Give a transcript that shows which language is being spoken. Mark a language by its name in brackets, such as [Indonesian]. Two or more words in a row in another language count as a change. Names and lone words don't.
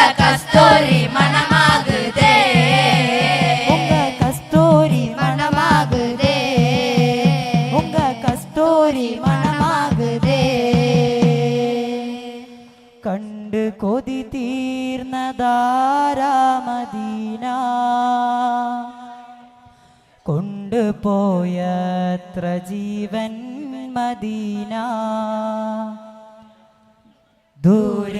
[Tamil] கஸ்தூரி மணமாகுதே உங்க கஸ்தூரி மணமாகுதே உங்க கஸ்தூரி மணமாகுதே [Malayalam] കണ്ട് കൊതി തീർന്നതാരാ മദീന കൊണ്ടുപോയത്ര ജീവൻ മദീന ദൂരെ